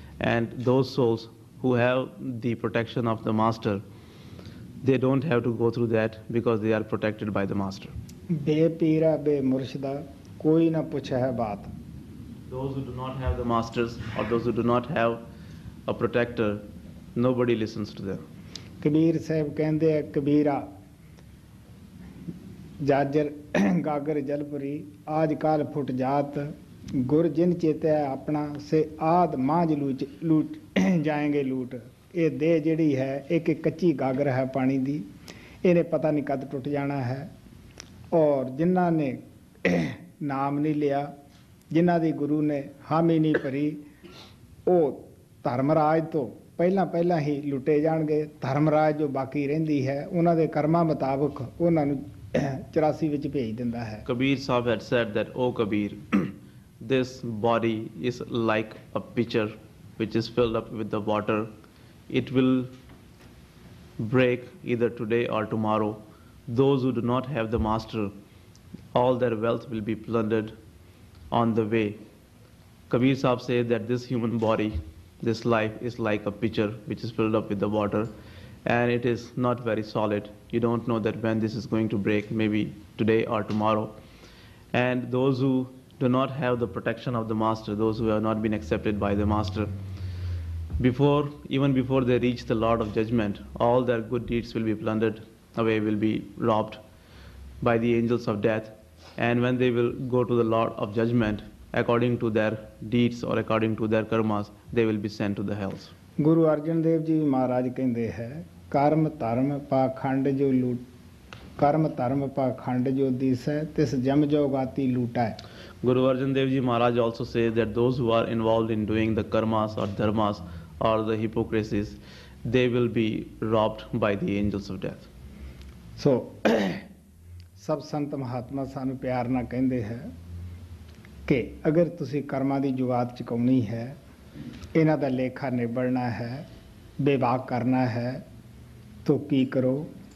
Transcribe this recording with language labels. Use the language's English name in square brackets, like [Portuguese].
[English] And those souls who have the protection of the master, they don't have to go through that because they are protected by the master. [Punjabi] ਬੇ ਪੀਰਾ ਬੇ ਮੁਰਸ਼ਿਦਾ ਕੋਈ ਨਾ ਪੁੱਛੇ ਹੈ ਬਾਤ। [English] Those who do not have the masters, or those who do not have a protector, nobody listens to them. [Punjabi] Kabir Sahib ਕਹਿੰਦੇ ਆ, ਕਬੀਰਾ ਜਾਜਰ ਗਾਗਰ ਜਲਪਰੀ ਆਜ ਕਾਲ ਫੁੱਟ ਜਾਤ ਗੁਰ ਜਿਨ ਚੇਤਿਆ ਆਪਣਾ ਸੇ ਆਦ ਮਾਂਜ ਲੂਟ ਜਾਏਂਗੇ ਲੂਟ। ਇਹ ਦੇਹ ਜਿਹੜੀ ਹੈ ਇੱਕ ਕੱਚੀ ਗਾਗਰ ਹੈ ਪਾਣੀ ਦੀ, ਇਹਨੇ ਪਤਾ ਨਹੀਂ ਕਦ ਟੁੱਟ ਜਾਣਾ ਹੈ। ਔਰ ਜਿਨ੍ਹਾਂ ਨੇ ਨਾਮ ਨਹੀਂ ਲਿਆ, ਜਿਨ੍ਹਾਂ ਦੀ ਗੁਰੂ ਨੇ ਹਾਮੀ ਨਹੀਂ ਭਰੀ, ਉਹ ਧਰਮਰਾਜ ਤੋਂ ਪਹਿਲਾਂ ਹੀ ਲੁੱਟੇ ਜਾਣਗੇ। ਧਰਮਰਾਜ ਜੋ ਬਾਕੀ ਰਹਿੰਦੀ ਹੈ, ਉਹਨਾਂ ਦੇ ਕਰਮਾਂ ਮੁਤਾਬਕ ਉਹਨਾਂ ਨੂੰ 84 ਵਿੱਚ ਭੇਜ ਦਿੰਦਾ ਹੈ। [English] Kabir Sahib had said that, "O Kabir, this body is like a pitcher which is filled up with the water, it will break either today or tomorrow. Those who do not have the master, all their wealth will be plundered on the way. Kabir Sahib says that this human body, this life is like a pitcher which is filled up with the water, and it is not very solid. You don't know that when this is going to break, maybe today or tomorrow. And those who do not have the protection of the master, those who have not been accepted by the master, even before they reach the Lord of Judgment, all their good deeds will be plundered away, will be robbed by the angels of death. And when they will go to the Lord of Judgment, according to their deeds or according to their karmas, they will be sent to the hells. [Punjabi] Guru Arjan Dev ji ਮਹਾਰਾਜ ਕਹਿੰਦੇ ਹੈ ਕਰਮ ਧਰਮ ਪਾਖੰਡ ਜੋ ਲੂਟ ਕਰਮ ਧਰਮ ਪਾਖੰਡ ਜੋ ਦਿਸੈ ਤਿਸ ਜਮ ਜੋਗਾਤੀ ਲੂਟੈ. [English] Guru Arjan Dev Ji Maharaj also says that those who are involved in doing the karmas or dharmas or the hypocrisies, they will be robbed by the angels of death. [Punjabi] ਸੋ ਸਭ ਸੰਤ ਮਹਾਤਮਾ ਸਾਨੂੰ ਪਿਆਰ ਨਾਲ ਕਹਿੰਦੇ ਹੈ ਕਿ ਅਗਰ ਤੁਸੀਂ ਕਰਮਾਂ ਦੀ ਜੁਗਾਤ ਚੁਕਾਉਣੀ ਹੈ, ਇਹਨਾਂ ਦਾ ਲੇਖਾ ਨਿਬੜਨਾ ਹੈ, ਵਿਭਾਗ ਕਰਨਾ ਹੈ, ਤਾਂ ਕੀ ਕਰੋ?